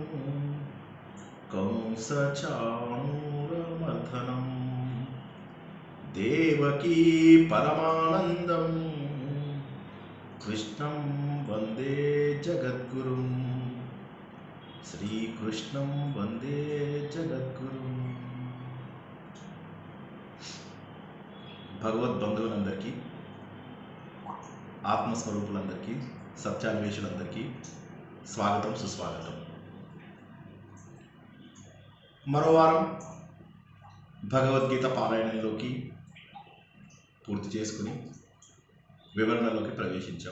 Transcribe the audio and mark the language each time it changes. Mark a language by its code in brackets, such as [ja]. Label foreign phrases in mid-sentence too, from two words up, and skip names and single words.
[sa] कंसचाणूरमर्दनं देवकी परमानन्दं कृष्णं वन्दे जगद्गुरुं श्रीकृष्णं वन्दे जगद्गुरुं। [te] భగవద్బంధువులందరికీ, ఆత్మస్వరూపులందరికీ, సత్యాన్వేషులందరికీ స్వాగతం, సుస్వాగతం. మరో వారం భగవద్గీత పారాయణంలోకి పూర్తి చేసుకుని వివరణలోకి ప్రవేశించాం.